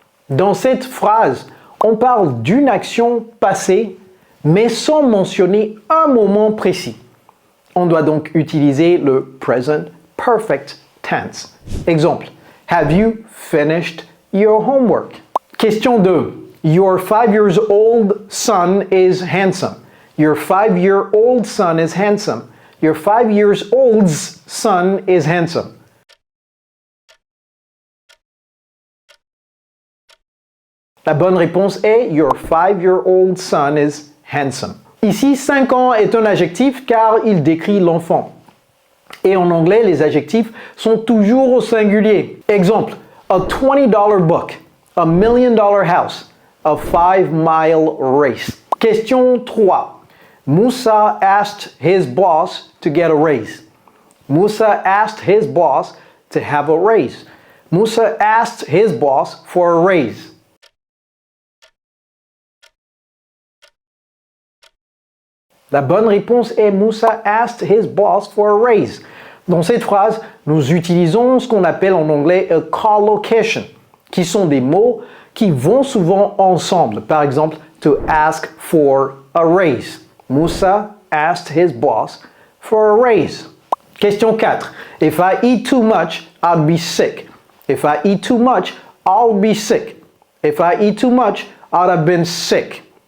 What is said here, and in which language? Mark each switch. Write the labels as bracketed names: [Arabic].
[French] Dans cette phrase, on parle d'une action passée, mais sans mentionner un moment précis. On doit donc utiliser le present perfect tense. [English] Exemple, Have you finished your homework? Question 2. Your 5-year-old son is handsome. Your 5-year-old son is handsome. Your 5-year-old's son is handsome. [French] La bonne réponse est [English] Your 5-year-old son is handsome. [French] Ici, 5 ans est un adjectif car il décrit l'enfant. Et en anglais, les adjectifs sont toujours au singulier. [English] Exemple, a $20 book, a $1 million house, a 5-mile race. Question 3. Musa asked his boss to get a raise. Musa asked his boss to have a raise. Musa asked his boss for a raise. [French] La bonne réponse est [English] Musa asked his boss for a raise. [French] Dans cette phrase, nous utilisons ce qu'on appelle en anglais [English] a collocation, [French] qui sont des mots qui vont souvent ensemble. Par exemple, [English] to ask for a raise. Musa asked his boss for a raise. Question 4. If I eat too much, I'll be sick. If I eat too much, I'll be sick. If I eat too much, I'd have been sick.